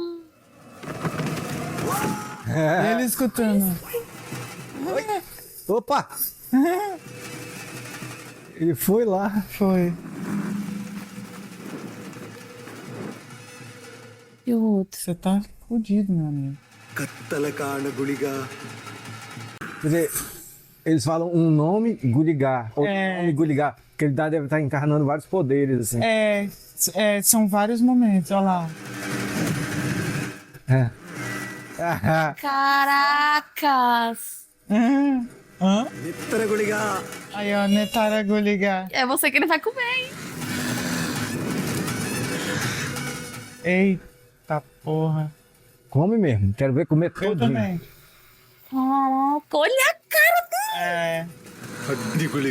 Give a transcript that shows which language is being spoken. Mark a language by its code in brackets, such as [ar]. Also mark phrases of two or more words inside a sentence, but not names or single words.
[pt] Ele escutando. Opa! Ele foi lá. Foi. E o outro? Você tá fudido, meu amigo. [kn] ಕತ್ತಲ ಕಾಣ ಗುಳಿಗ. [pt] Quer dizer, eles falam um nome Gulligar, outro nome Gulligar, porque ele deve estar encarnando vários poderes, assim. São vários momentos, olha lá. Caracas! Hã? [kn] ನೆತ್ತರ ಗುಳಿಗ. [pt] Aí, ó, Netara Gulligar. É você que ele vai comer, hein? Eita porra. Come mesmo, quero ver comer Eu todinho. também. Caraca, olha a cara dele! [kn] ಅಗ್ನಿ ಗುಳಿಗ.